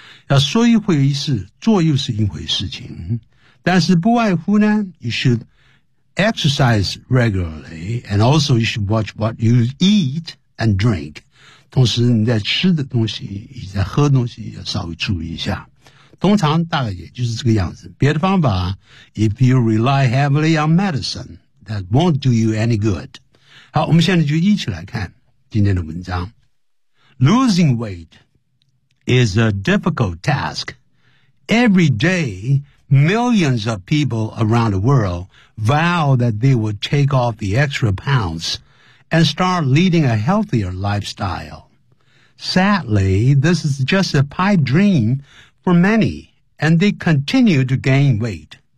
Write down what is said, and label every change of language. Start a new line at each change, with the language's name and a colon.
Chinese: 要说一回事，做又是一回事情。但是不外乎呢
English: you should exercise regularly, and also you should watch what you eat and drink.
Chinese: 同时你在吃的东西，你在喝的东西要稍微注意一下。通常大概也就是这个样子。别的方法
English: ,if you rely heavily on medicine, that won't do you any good.
Chinese: 好，我们现在就一起来看今天的文章。
English: Losing weight is a difficult task. Every day, millions of people around the world vow that they will take off the extra pounds and start leading a healthier lifestyle. Sadly, this is just a pipe dream,For many, and they continue to gain weight.